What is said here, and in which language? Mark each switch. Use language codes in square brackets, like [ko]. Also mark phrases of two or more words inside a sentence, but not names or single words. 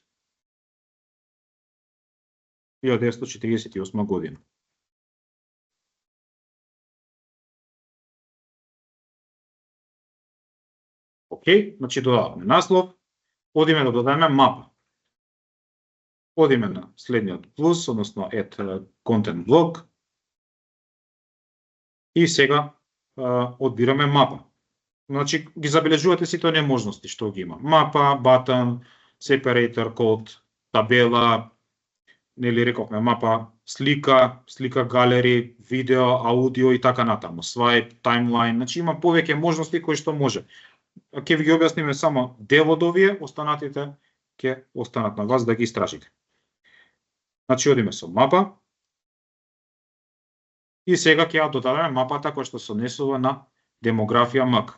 [mk] 1948 година. Океј, значи додаваме наслов, одиме да додадеме мапа. Одиме на следниот плюс, односно [en] add content block [mk] и сега одбираме мапа. Значи ги забележувате сите оние можности што ги има. Мапа, [en] button, separator, code, [mk] табела, нели рековме мапа, слика галери, видео, аудио и така натаму, [en] swipe, timeline, [mk] значи има повеќе можности кои што може. Ќе ви ги објасниме само дел од овие, останатите ќе останат на вас да ги истражите. Значи одиме со мапа и сега ќе ја додадеме мапата која што се однесува на демографија МК.